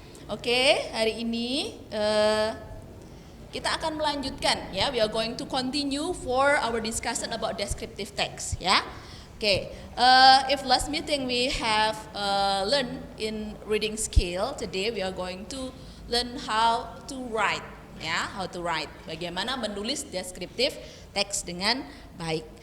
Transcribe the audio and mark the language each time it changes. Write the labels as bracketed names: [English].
[Indonesian] Oke, hari ini kita akan melanjutkan ya. [English] We are going to continue for our discussion about descriptive text ya. Okay, if last meeting we have learned in reading skill, today we are going to learn how to write, ya, how to write. [Indonesian] Bagaimana menulis descriptive text dengan baik.